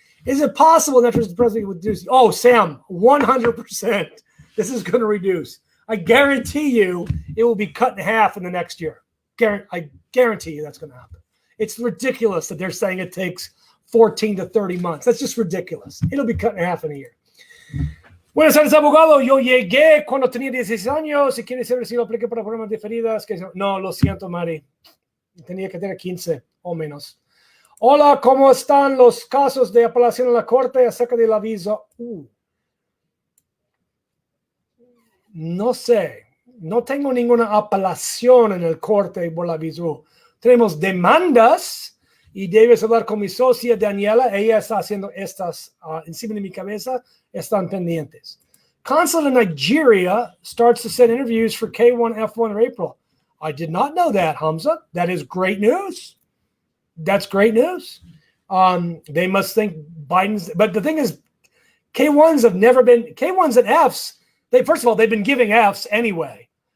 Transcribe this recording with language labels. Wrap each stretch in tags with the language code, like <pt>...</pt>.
<en>Is it possible that the president would reduce? Oh, Sam, 100%. This is going to reduce. I guarantee you it will be cut in half in the next year. I guarantee you that's going to happen. It's ridiculous that they're saying it takes 14 to 30 months. That's just ridiculous. It'll be cut in half in a year.</en> <es>Buenas tardes, abogado. Yo llegué cuando tenía 16 años. Si quiere saber si lo apliqué para programas diferidas. No, lo siento, Mari. Tenía que tener 15 o menos. Hola, ¿cómo están los casos de apelación en la corte acerca del aviso? No sé. No tengo ninguna apelación en el corte por el aviso. Tenemos demandas y debes hablar con mi socia Daniela. Ella está haciendo estas encima de mi cabeza. Están pendientes.</es> <en>Consulate in Nigeria starts to set interviews for K1, F1 in April. I did not know that, Hamza. That is great news. That's great news. They must think Biden's, but the thing is, K1s have never been, K1s and Fs, first of all, they've been giving Fs anyway.</en>